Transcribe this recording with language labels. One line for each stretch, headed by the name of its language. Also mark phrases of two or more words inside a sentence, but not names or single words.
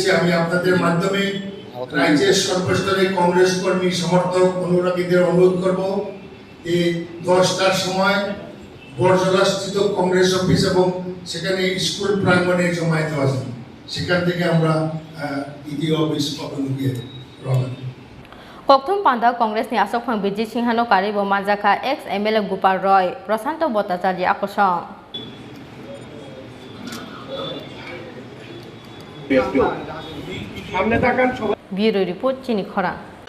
Bangla: আমি আপনাদের মাধ্যমে রাজ্যের সর্বস্তরে কংগ্রেস কর্মী সমর্থক অনুরাগীদের অনুরোধ করব এই 10টার সময় বরজলাস্থিত কংগ্রেস অফিস এবং সেখানে স্কুল প্রাঙ্গণে জমায়েত আছে, সেখান থেকে আমরা ইডি অফিস অভিমুখে রওনা।
Kok Borok: Kokthum Panda Congress ni Asok Phang Bijit Singhano Karibo Manjaka
English: ex MLA
Kok Borok: Gopal Roy Prasanto Bhattacharya Akosong
English: Bureau Report
Kok Borok: Chini Khorang